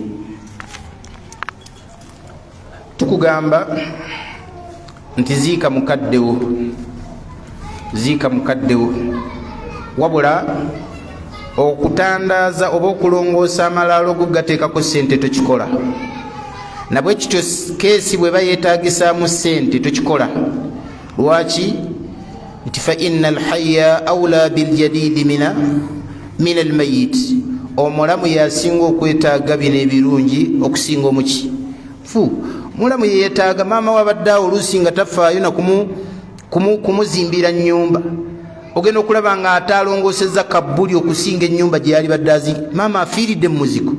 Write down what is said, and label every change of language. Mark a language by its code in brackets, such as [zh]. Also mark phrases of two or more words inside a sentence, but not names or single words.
[lg] Tukugamba nti ziika mukaddewo, wabula okutandaaza oba okulongoosa amalaalo go gateekako ssente tokikola. Nabwe kityo keesi bwe bayeetaagisaamu ssente tokikola. Lwaki? Nti [ar] فإن الحي أولى بالجديد من الميت, [lg] omulamu yasinga okwetaaga bino ebirungi okusinga mulamu yeetaaga maama wabaddeawo oluusi nga tafaayo na kumuzimbira nnyumba, ogenda okulaba nga atalongoosezza kabbuli okusinga ennyumba gye yali badde maama afiiridde mu muzigo.